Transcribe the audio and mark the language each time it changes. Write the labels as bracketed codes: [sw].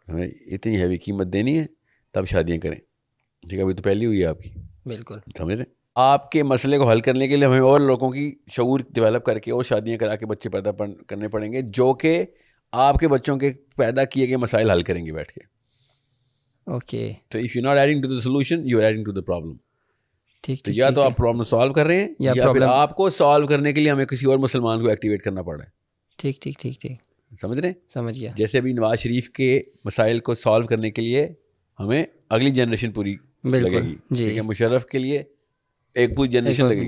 [ur] ہمیں اتنی ہیوی قیمت دینی ہے تب شادیاں کریں. ٹھیک ہے, ابھی تو پہلی ہوئی ہے آپ کی. بالکل, سمجھ رہے ہیں. آپ کے مسئلے کو حل کرنے کے لیے ہمیں اور لوگوں کی شعور ڈیولپ کر کے اور شادیاں کرا کے بچے پیدا کرنے پڑیں گے, جو کہ آپ کے بچوں کے پیدا کیے گئے مسائل حل کریں گے بیٹھ کے. اوکے, [en] تو if you not adding to the solution, you are adding to the problem. [ur] ٹھیک, تو یا تو آپ پرابلم سالو کر رہے ہیں, یا پھر آپ کو سالو کرنے کے لیے ہمیں کسی اور مسلمان کو ایکٹیویٹ کرنا پڑ رہا ہے. ٹھیک ٹھیک ٹھیک ٹھیک, سمجھ رہے ہیں. سمجھ گیا. جیسے ابھی نواز شریف کے مسائل کو سالو کرنے کے لیے ہمیں اگلی جنریشن پوری لگے گی. ٹھیک ہے, مشرف کے لیے ایک پوری جنریشن لگے گی.